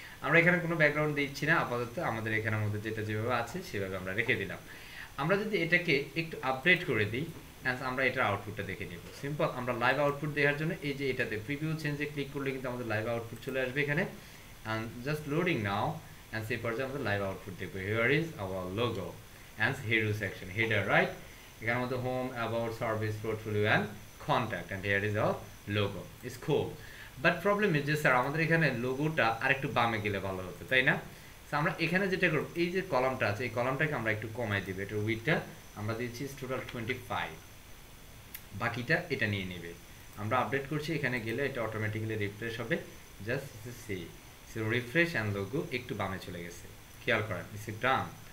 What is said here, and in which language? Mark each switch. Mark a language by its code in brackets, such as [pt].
[bn] আমরা এখানে কোনো ব্যাকগ্রাউন্ড দিচ্ছি না আপাতত, আমাদের এখানের মধ্যে যেটা যেভাবে আছে সেভাবে আমরা রেখে দিলাম। আমরা যদি এটাকে একটু আপডেট করে দিই, আমরা এটার আউটপুটটা দেখে নেব। সিম্পল, আমরা লাইভ আউটপুট দেখার জন্য এই যে এটাতে প্রিভিউ চেঞ্জে ক্লিক করলে কিন্তু আমাদের লাইভ আউটপুট চলে আসবে এখানে। [en] and just loading now and [bn] সেই পর্যায়ে আমাদের লাইভ আউটপুট দেখবো। [en] here is our logo and hero section, header, right? [bn] এখানে আমাদের home, about, service, portfolio [en] and contact, and here is our logo. It's cool, but problem is [bn] যে sir আমাদের এখানে লোগোটা আরেকটু বামে গেলে ভালো হতো, তাই না? তো আমরা এখানে যেটা করব, এই যে কলামটা আছে এই কলামটাকে আমরা একটু কমাই দিব, এটার উইডথটা আমরা দিচ্ছি টোটাল 25, বাকিটা এটা নিয়ে নেবে। আমরা আপডেট করছি, এখানে গেলে এটা অটোমেটিক্যালি রিফ্রেশ হবে, [en] just see so refresh and [bn] logo একটু বামে চলে গেছে, খেয়াল করেন, [en] It's done.